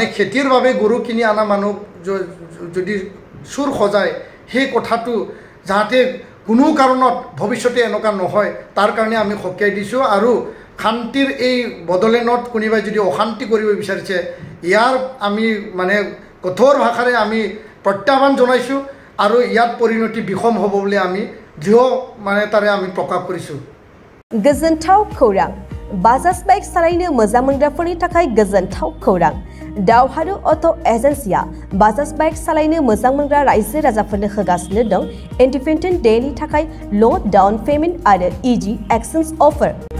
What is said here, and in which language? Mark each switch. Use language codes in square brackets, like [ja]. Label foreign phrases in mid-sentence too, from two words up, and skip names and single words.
[as] খেতিৰ বাবে গৰু কিনি অনা মানুহ যদি চুৰ সজায় সেই কথাটো যাতে কোনো কাৰণত ভৱিষ্যতে এনেকুৱা নহয় তাৰ কাৰণে আমি সকীয়াই দিছোঁ আৰু শান্তিৰ এই বড়োলেণ্ডত কোনোবাই যদি অশান্তি কৰিব বিচাৰিছে ইয়াৰ আমি মানে কঠোৰ ভাষাৰে আমি প্ৰত্যাহ্বান জনাইছোঁ আৰু ইয়াত পৰিণতি বিষম হ'ব বুলি আমি দৃঢ় মানে তাৰে আমি প্ৰকাশ কৰিছোঁ [brx] गोजोनथाव खौरां बाजाज बाइक सालायनो मोजां मोनग्राफोरनि थाखाय गोजोनथाव खौरां दावहारु [en] auto agency [brx] बाजाज बाइक सालायनो मोजां मोनग्रा रायजो राजाफोरनो होगासिनो दं इन्डिपेन्डेन्ट डेनि थाखाय [en] low down payment [brx] आरो [en] easy exchange offer